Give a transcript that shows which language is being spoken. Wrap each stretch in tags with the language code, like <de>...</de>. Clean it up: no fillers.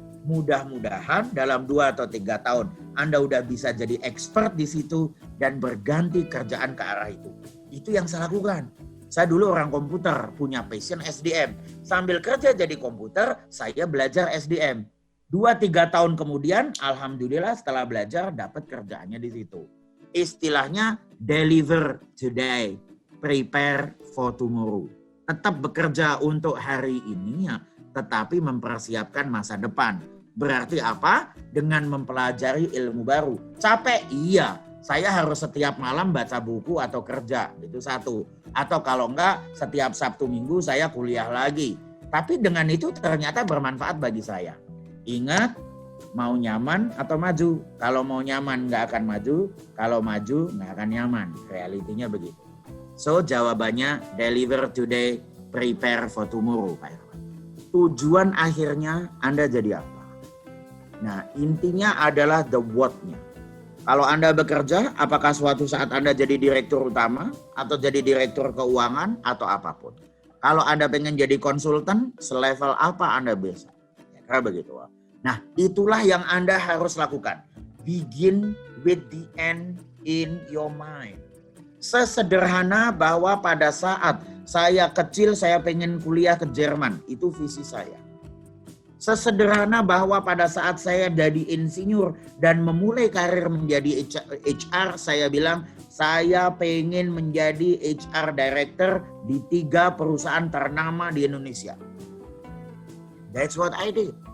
<id>Mudah-mudahan dalam 2 atau 3 tahun Anda udah bisa jadi expert di situ dan berganti kerjaan ke arah itu. Itu yang saya lakukan. Saya dulu orang komputer, punya passion SDM. Sambil kerja jadi komputer, saya belajar SDM. 2-3 tahun kemudian, alhamdulillah setelah belajar dapat kerjaannya di situ. Istilahnya</id> <en>deliver today, prepare for tomorrow.</en> <id>Tetap bekerja untuk hari ini ya, tetapi mempersiapkan masa depan. Berarti apa? Dengan mempelajari ilmu baru. Capek? Iya. Saya harus setiap malam baca buku atau kerja. Itu satu. Atau kalau enggak, setiap Sabtu Minggu saya kuliah lagi. Tapi dengan itu ternyata bermanfaat bagi saya. Ingat, mau nyaman atau maju. Kalau mau nyaman nggak akan maju. Kalau maju nggak akan nyaman. Realitinya begitu. So jawabannya</id> <en>deliver today, prepare for tomorrow,</en> <id>Pak Irwan. Tujuan akhirnya Anda jadi apa? Nah, intinya adalah the what-nya. Kalau Anda bekerja, apakah suatu saat Anda jadi direktur utama atau jadi direktur keuangan atau apapun. Kalau Anda pengen jadi konsultan, selevel apa Anda bisa? Ya, karena begitu. Nah, itulah yang Anda harus lakukan.</id> <en>Begin with the end in your mind.</en> <id>Sesederhana bahwa pada saat saya kecil saya pengen kuliah ke Jerman, itu visi saya. Sesederhana bahwa pada saat saya jadi insinyur dan memulai karir menjadi HR, saya bilang saya pengen menjadi HR director di 3 perusahaan ternama di Indonesia.</id> <en>That's what I did.</en>